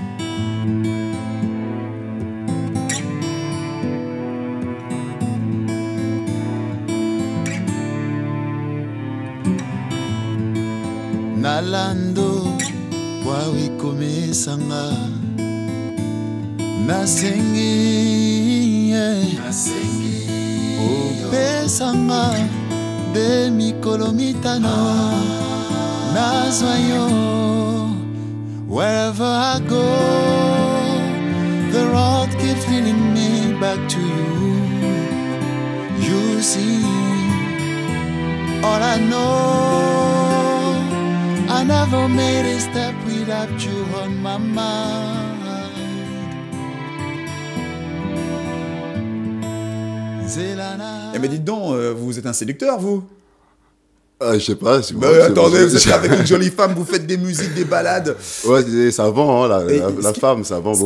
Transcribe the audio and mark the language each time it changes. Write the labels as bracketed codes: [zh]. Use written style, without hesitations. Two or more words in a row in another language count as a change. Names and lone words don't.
[ln] Nalando wawikomesanga nasengi yeah. Opesanga de mikolo mitano nazwa yo [en] wherever I go the road keeps leading me back to you. You see all I know, I never made a step without you on my mind. [ln] Zelana. [fr] Eh mais dites donc, vous êtes un séducteur, vous? Je sais pas. C'est Bah, bon, c'est attendez, bon. vous êtes avec une jolie femme, vous faites des musiques, des balades. Ouais, ça vend, hein, Et la femme, ça vend